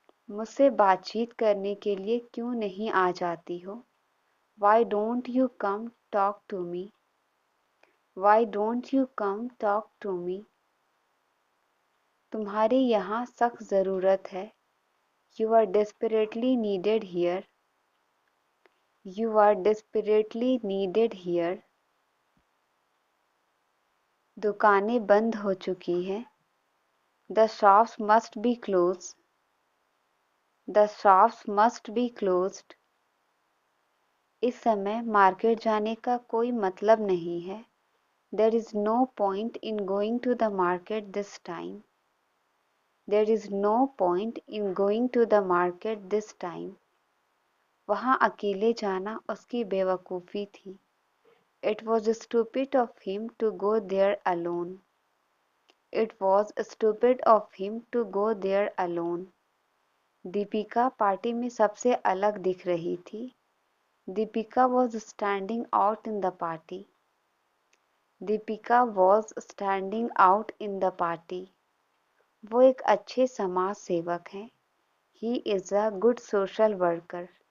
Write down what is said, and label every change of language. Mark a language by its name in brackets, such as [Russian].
[Hindi] मुझसे बातचीत करने के लिए क्यों नहीं आ जाती हो? [English] Why don't you come talk to me? Why don't you come talk to me? [Hindi] तुम्हारी यहाँ सख्त ज़रूरत है. [English] You are desperately needed here. You are desperately needed here. [Hindi] दुकानें बंद हो चुकी हैं. [English] The shops must be closed. The shops must be closed. [Hindi] इस समय मार्केट जाने का कोई मतलब नहीं है. [English] There is no point in going to the market this time. There is no point in going to the market this time. [Hindi] वहाँ अकेले जाना उसकी बेवकूफ़ी थी. [English] It was stupid of him to go there alone. It was stupid of him to go there alone. [Hindi] Deepika party में सबसे अलग दिख रही थी. [English] Deepika was standing out in the party. Deepika was standing out in the party. [Hindi] वो एक अच्छे समाज सेवक हैं. [English] He is a good social worker.